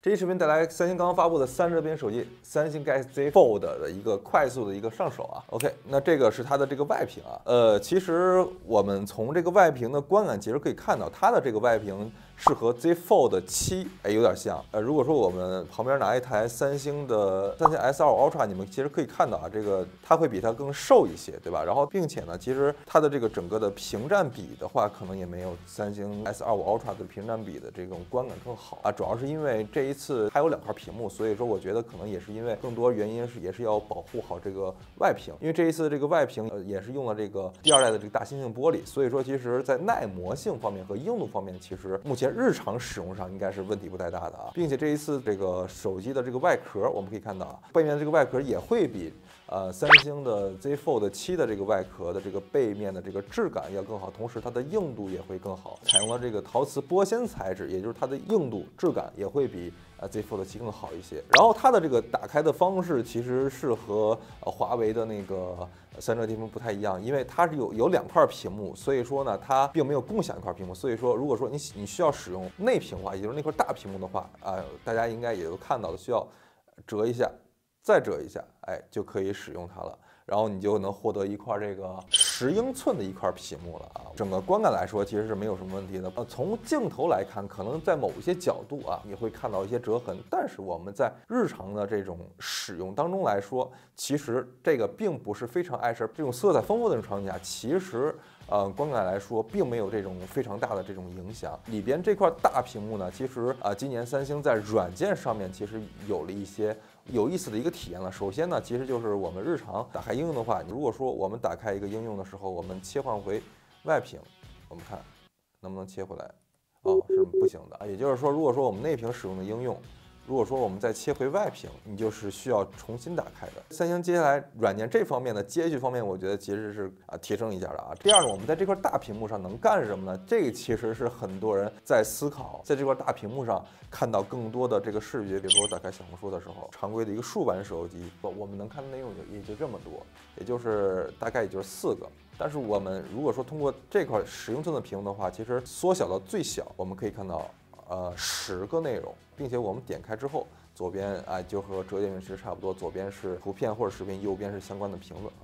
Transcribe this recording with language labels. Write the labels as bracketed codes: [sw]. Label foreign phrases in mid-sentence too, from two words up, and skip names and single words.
[zh] 這期視頻帶來三星剛剛发布的3热屏手机三星 Galaxy Z Fold 的一个快速的一个上手啊。OK， 那这个是它的这个外屏啊。其实我们从这个外屏的观感，其实可以看到它的这个外屏是和 Z Fold 7有点像。如果说我们旁边拿一台三星 S25 Ultra， 你们其實可以看到啊，這個它會比它更瘦一些，對吧？然後並且呢，其實它的這個整個的屏佔比的話，可能也沒有三星 S25 Ultra 的屏佔比的這種觀感更好啊。主要是因為這一次它有2塊屏幕，所以說我覺得可能也是因為更多原因是也是要保護好這個外屏，因為這一次這個外屏也是用了這個第2代的這個大猩猩玻璃，所以說其實在耐磨性方面和硬度方面，其實目前日常使用上應該是問題不太大的啊。並且這一次這個手機的這個外殼，我們可以看到啊，背面的這個外殼也會比三星的 Z Fold 7 的這個外殼的這個背面的這個質感要更好，同時它的硬度也會更好，採用了這個陶瓷玻纖材質，也就是它的硬度質感也會比Z Fold 7更好一些。然後它的這個打開的方式其實是和華為的那個3熱屏幕不太一樣，因為它是有2塊屏幕，所以說呢它並沒有共享1塊屏幕，所以說如果說你需要使用內屏化，也就是那塊大屏幕的話，大家應該也都看到了，需要折一下。再折一下，就可以使用它了。然後你就能獲得一塊這個10英寸的一塊屏幕了啊。整個觀感來說，其實是沒有什麼問題的。從鏡頭來看，可能在某一些角度啊，你會看到一些折痕。但是我們在日常的這種使用當中來說，其實這個並不是非常礙事。這種色彩豐富的這種場景下，其實觀感來說，並沒有這種非常大的這種影響。裡邊這塊大屏幕呢，其實今年三星在軟件上面其實有了一些有意思的一個體驗了。首先呢，其實就是我們日常打開應用的話，如果說我們打開一個應用的時候，我們切換回外屏，我們看能不能切回來？是不行的。也就是說，如果說我們內屏使用的應用，如果說我們再切回外屏，你就是需要重新打開的。三星接下來軟件這方面的接續方面，我覺得其實是提升一下的啊。第二呢，我們在這塊大屏幕上能幹什麼呢？這個其實是很多人在思考，在這塊大屏幕上看到更多的這個視覺。比如說我打開小紅書的時候，常規的一個豎版手機，我們能看的內容也就這麼多，也就是大概也就是4個。但是我們如果說通過這塊10英寸的屏幕的話，其實縮小到最小，我們可以看到10個內容，並且我們點開之後，左邊就和折疊屏其實差不多，左邊是圖片或者視頻，右邊是相關的評論。